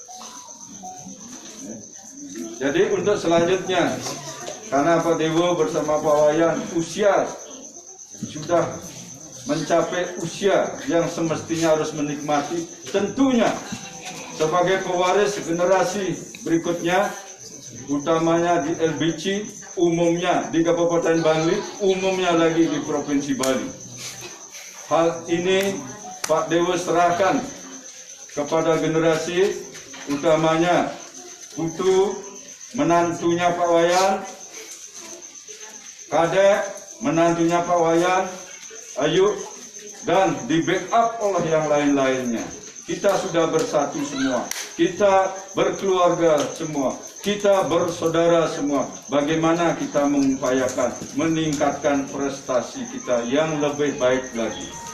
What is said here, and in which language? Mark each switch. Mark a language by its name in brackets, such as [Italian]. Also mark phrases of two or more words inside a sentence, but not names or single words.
[Indonesian] Jadi untuk selanjutnya, karena Pak Dewo bersama Pak Wayan usia sudah mencapai usia yang semestinya harus menikmati, tentunya sebagai pewaris generasi berikutnya, utamanya di LBC, umumnya di Kabupaten Bali, umumnya lagi di Provinsi Bali. Hal ini Pak Dewo serahkan kepada generasi, utamanya Putu, menantunya Pak Wayan, kadek, menantunya Pak Wayan, Ayu, dan di backup oleh yang lain-lainnya. kita sudah bersatu semua. Kita berkeluarga semua. Kita bersaudara semua. Bagaimana kita mengupayakan meningkatkan prestasi kita yang lebih baik lagi.